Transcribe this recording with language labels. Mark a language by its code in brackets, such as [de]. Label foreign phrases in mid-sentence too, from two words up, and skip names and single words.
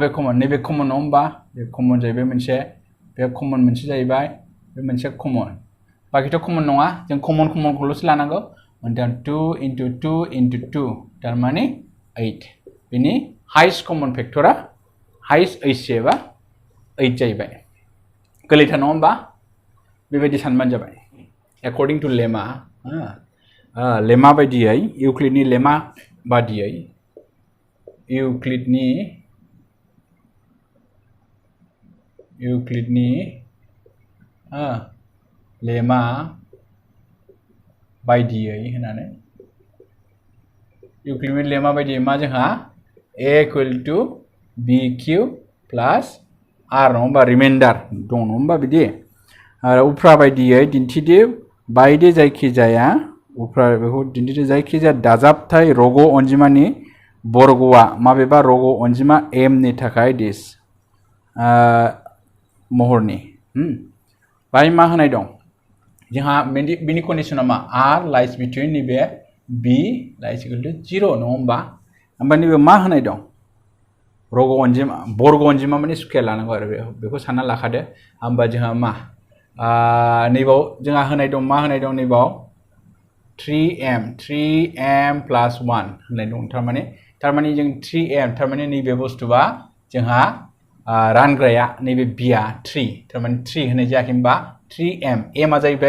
[brx] कमन नैबे कमन नङा होमबा बे कमन जाहैबाय मोनसे बे कमन मोनसे जाहैबाय बे मोनसे कमन बाखिथ' कमन नङा जों कमनखौल'सो लानांगौ 2 into 2 into 2 थारमाने 8 बेनि [en] highest common factor highest [brx] HCF आ 8 जाहैबाय गोरलैथार नङा होमबा बेबायदि सानबानो जाबाय [en] according to lemma [brx] बायदियै इउक्लिडनि लेमा बादियै इउक्लिडनि लेमा बायदियै होननानै इउक्लिडनि लेमा बायदियै मा जोंहा A equal [en] to BQ plus R [brx] नङा होमबा रिमाइन्डार दं नङा होमबा बिदि आरो उफ्रा बायदियै दिन्थिदो बायदि जायखिजाया उफ्रा बेखौ दिन्थिदो जायखिजाया दाजाबथाय रग' अनजिमानि बर्गआ माबेबा रग' अनजिमा m नि थाखाय दिस महरनि बाय मा होनाय दं जोंहा बिनि कन्डिशना मा r [en] lies between [brx] नैबे b [en] lies equal to [brx] 0 नङा होमबा ओमफ्राय नैबे मा होनाय दं रग' अनजिमा बर्ग अनजिमा माने स्कुवेर लानांगौ आरो बेखौ सानना लाखादो होमबा जोंहा मा नैबाव जोंहा होनाय दं मा होनाय दं नैबाव 3m plus 1 होननाय दं थारमाने जों 3m थारमाने नैबे बुस्थुआ जोंहा रानग्राया नैबे bआ 3 थारमाने 3 होनाय जायाखै होमबा 3m m आ जाहैबाय